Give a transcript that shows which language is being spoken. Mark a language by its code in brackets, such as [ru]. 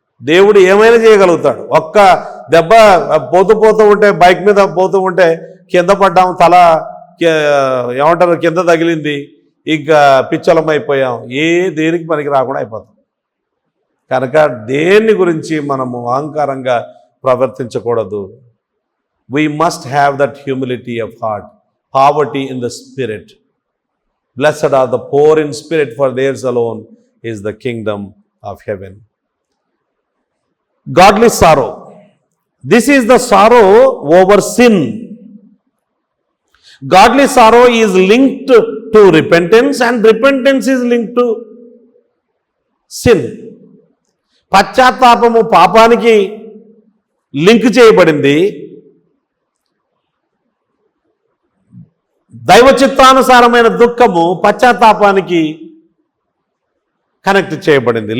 [te] దేవుడు ఏమైనా చేయగలుగుతాడు. ఒక్క దెబ్బ పోతూ ఉంటే, బైక్ మీద పోతూ ఉంటే కింద పడ్డాం, తల ఏమంటారు కింద తగిలింది, ఇంకా పిచ్చలమైపోయాం, దేనికి పనికి రాకుండా అయిపోతాం. కనుక దేన్ని గురించి మనము అహంకారంగా ప్రవర్తించకూడదు. [en] We must have that humility of heart, poverty in the spirit. Blessed are the poor in spirit, for theirs alone is the kingdom of heaven. Godly sorrow. This is the sorrow over sin godly sorrow is linked to repentance and repentance is linked to sin. [te] పశ్చాత్తాపము పాపానికి link చేయబడింది, దైవ చిత్తానుసారమైన దుఃఖము పశ్చాత్తాపానికి connect చేయబడింది.